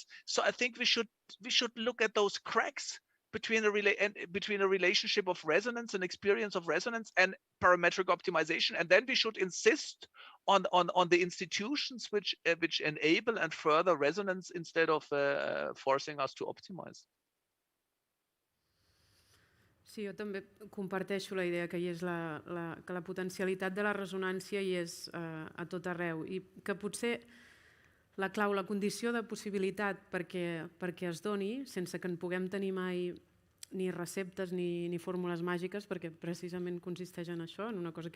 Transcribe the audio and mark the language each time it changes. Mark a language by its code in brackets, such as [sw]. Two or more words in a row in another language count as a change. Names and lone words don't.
[en] So I think we should look at those cracks between a relationship of resonance and experience of resonance and parametric optimization, and then we should insist on the institutions which enable and further resonance instead of forcing us to optimize. [ca] Sí, jo també comparteixo la idea que que la potencialitat de la resonància hi és a tot arreu, i que potser la clau, la condició de possibilitat perquè es doni, sense que en puguem tenir mai ni receptes ni fórmules màgiques, perquè precisament consisteix en això, en una cosa que